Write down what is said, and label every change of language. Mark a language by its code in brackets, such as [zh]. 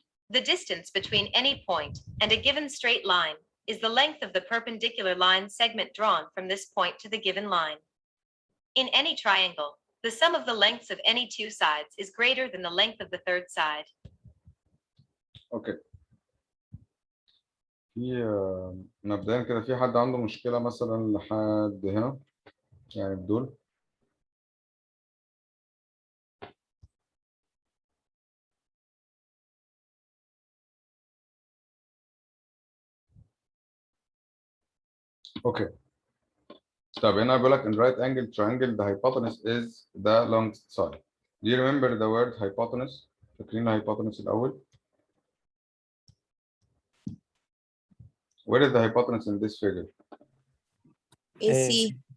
[en] The distance between any point and a given straight line is the length of the perpendicular line segment drawn from this point to the given line. In any triangle, the sum of the lengths of any two sides is greater than the length of the third side. [ar] اوكي. في مبدئيا كده في حد عنده مشكلة مثلا لحد هنا يعني بدول؟ اوكي. طب هنا بيقول لك [en] in right angle triangle the hypotenuse is the longest side. Do you remember the word hypotenuse? [ar] فاكرين hypotenuse الأول؟ [en] Where is the hypotenuse in this figure? AC.